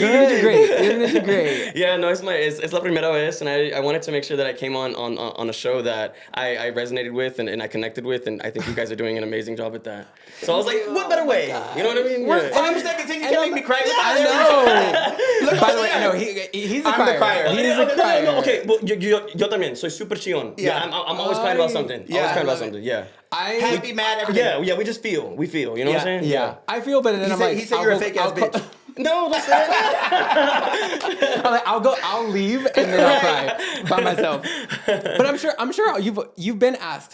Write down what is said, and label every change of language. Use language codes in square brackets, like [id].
[en] gonna do great. You're gonna do great. Yeah, no, it's [es] la primera vez, [en] and I wanted to make sure that I came on a show that I resonated with and I connected with, and I think you guys are doing an amazing job at that. So I was like, what better way? You know what I mean? We're 5 seconds in, you can't make me cry. I know. Look, by the way, I know he's a I'm crier. the crier. He's a crier. No, okay, well, [es] yo también soy super chillón. [en] Yeah, I'm always crying about something. Yeah, Always crying about something. Yeah. Happy, mad, everything. Yeah, we just feel. We feel. You know what I'm saying? Yeah. I feel, but then He said you're a fake ass bitch. No, that's it. I'm like, I'll leave and then I'll cry by myself. But I'm sure you've been asked.